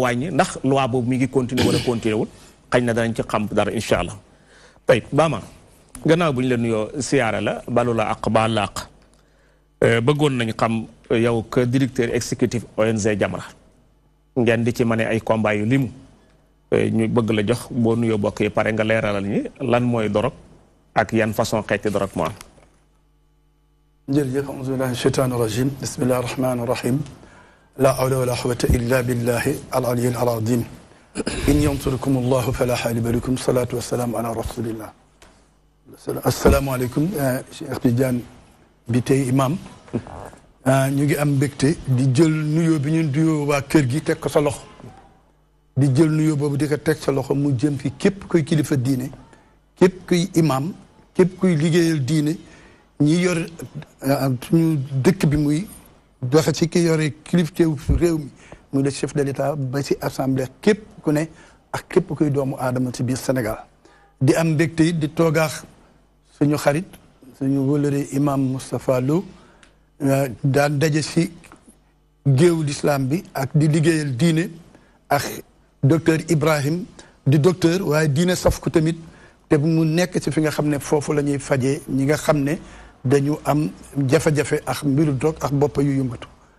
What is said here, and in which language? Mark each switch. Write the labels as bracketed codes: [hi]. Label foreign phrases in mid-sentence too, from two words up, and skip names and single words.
[wo] wàññi ndax loi boobu mi ngi continuer wala continuer wul xañ na danañ ci xam dara [ar] إن شاء الله [wo] tey Bama gannaaw bu ñu la nuyoo siyaara la balu la ak baal la ak bëggoon nañ xam yow [fr] que directeur exécutif [wo] ONG Jamra ngeen di ci mane ay combat yu limu ñu bëgg la jox boo nuyoo bokk yi pare nga leeralal ñi lan mooy dorog ak yan façon xeeti dorog moo am. [ar] jërëjëf أعوذ بالله الشيطان الرجيم بسم الله الرحمن الرحيم لا حول ولا قوة إلا بالله العلي العظيم إن ينصركم الله فلا غالب لكم الصلاة والسلام على رسول الله السلام عليكم [wo] Cheikh Tidiane bi tey imam ñu ngi am mbégte di jël nuyoo bi ñu nuyoo waa kër gi teg ko sa loxo di jël nuyoo boobu di ko teg sa loxo mu jëm fi képp kuy kilifa diine képp kuy imam képp kuy liggéeyal diine ñi yor suñu dëkk bi muy doxe ci ki yore kilifteewu réew mi muy [fr] le chef de l'État [wo] ba ci assemblée képp ku ne ak képp kuy doomu aadama ci biir Sénégal di am mbégte it di toogaax suñu xarit suñu wëlëre imam Moustapha Lo daan daje ci géewu l'islam bi ak di liggéeyal diine ak docteur Ibrahim di docteur waaye diine saf ko tamit te mu nekk ci fi nga xam ne foofu la ñuy fajee ñi nga xam ne dañu am jafe-jafe ak mbiru dog ak bopp yu yëngatu